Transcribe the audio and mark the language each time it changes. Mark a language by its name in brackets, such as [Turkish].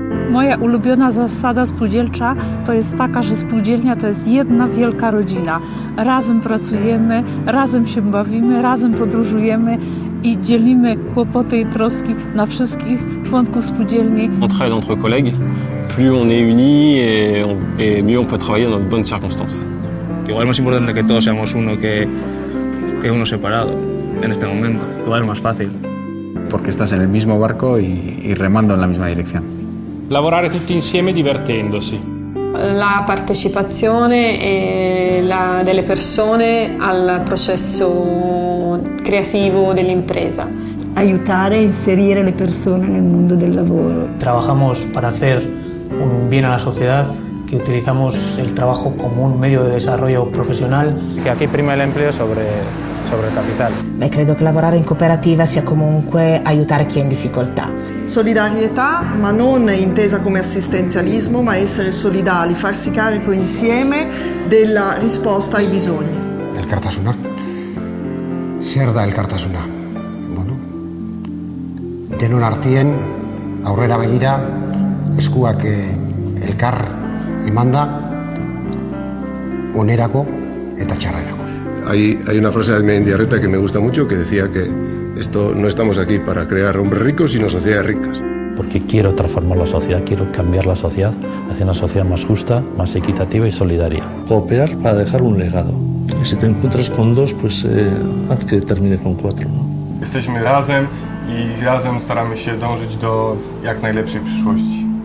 [Polish] Moja ulubiona zasada spółdzielcza to jest taka, że spółdzielnia to jest jedna wielka rodzina. Razem pracujemy, razem się bawimy, razem podróżujemy i dzielimy kłopoty i troski na wszystkich członków spółdzielni. [French] On travaille entre collègues, plus on est unis et mieux on peut travailler dans de bonnes circonstances. [Spanish] Igual es más importante que todos seamos uno que uno separado en este momento. Igual es más fácil. Porque estás en el mismo barco y remando en la misma dirección. [Italian] Lavorare tutti insieme divertendosi. La partecipazione delle persone al processo creativo dell'impresa. Aiutare e inserire le persone nel mondo del lavoro. [Spanish] Trabajamos para hacer un bien a la sociedad, que utilizamos el trabajo como un medio de desarrollo profesional. Que aquí prima el empleo sobre [Italian] il capitale. Beh, credo che lavorare in cooperativa sia comunque aiutare chi è in difficoltà. Solidarietà, ma non intesa come assistenzialismo, ma essere solidali, farsi carico insieme della risposta ai bisogni. [Basque] Elkartasuna. Zer da elkartasuna? Bueno, denon artien aurrera begira eskuak elkar emanda onerako eta txarrerako. [Spanish] Hay una frase de Mendiarreta que me gusta mucho que decía que no estamos aquí para crear hombres ricos, sino sociedades ricas. Porque quiero transformar la sociedad, quiero cambiar la sociedad hacia una sociedad más justa, más equitativa y solidaria. Cooperar para dejar un legado. Y si te encuentras con dos, pues haz que termine con cuatro, ¿no? [Polish] Jesteśmy razem i razem staramy się dążyć do jak najlepszej przyszłości.